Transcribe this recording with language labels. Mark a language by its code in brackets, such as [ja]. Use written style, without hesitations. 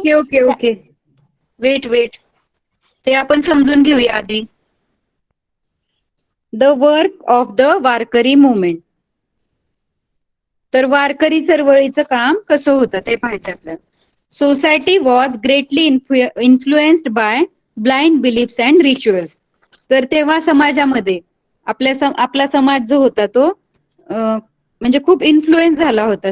[en] okay okay okay, wait, [mr] ते आपण समजून घेऊया आधी. [en] The work of the Warkari movement. [mr] तर वारकरी चळवळीचं काम कसं होतं ते पाहायचं आपल्याला. [en] Society was greatly influenced by blind beliefs and rituals. [mr] तर तेव्हा समाजामध्ये आपला समाज जो होता तो म्हणजे खूप इन्फ्लुएन्स झाला होता.